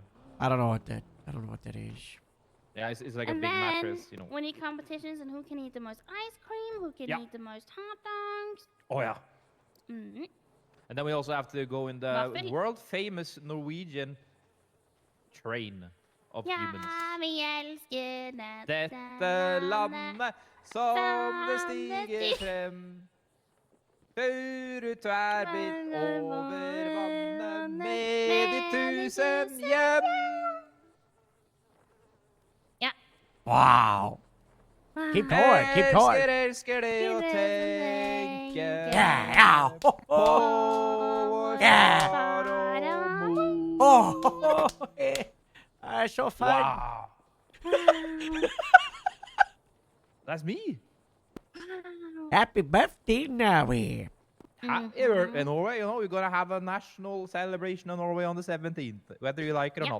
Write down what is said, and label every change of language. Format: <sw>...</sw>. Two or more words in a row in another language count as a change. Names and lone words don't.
<en>I don't know what that is. Yeah, it's like And a big then mattress, winning competitions and who can eat the most ice cream, who can eat the most hot dogs. Oh yeah. Mm-hmm. And then we also have to go in the Waffle. world famous Norwegian train of humans.</en> <no>Vi elsker Dette landet som det stiger frem. Før du tverrbitt over vannet med de 1000 hjem.</no> <en>Wow. Keep going. Keep going.</en> <no>Elsker det å tenke</no> <en>Yeah.</en> <no>på vår far og mor.</no> <en>Oh, that's so fun. Wow. That's me. Happy birthday, Norway. Happy birthday, Norway. We're gonna have a national celebration in Norway on the 17th, whether you like it or not.</en>